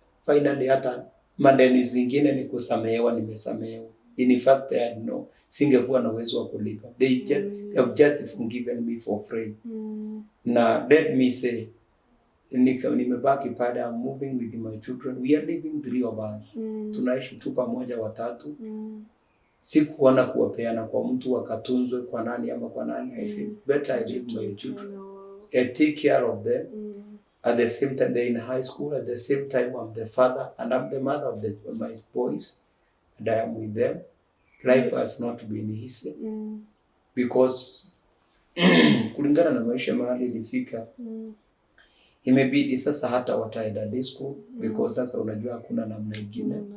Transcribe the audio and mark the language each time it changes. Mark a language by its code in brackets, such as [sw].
[sw] Finally hata madeni zingine ni kusamehewa, nimesamehewa. [en] In fact no, [sw] singekuwa na uwezo wa kulipa. [en] They have just forgiven me for free. Na let me say, [sw] nimebaki pale, [en] I'm moving with my children. We are living 3 of us. [sw] Tunaishi tu pamoja watatu. Sikuona kuwapeana kwa mtu wakatunzwe kwa nani ama kwa nani. [en] I said better I leave my children. I take care of them. At the same time they're in high school, at the same time I'm the father and I'm the mother of my boys, and I am with them. Life has not been easy because [sw] kulingana na maisha mahali ilifika, imebidi sasa hata wataenda [en] day school because [sw] sasa unajua hakuna namna nyingine.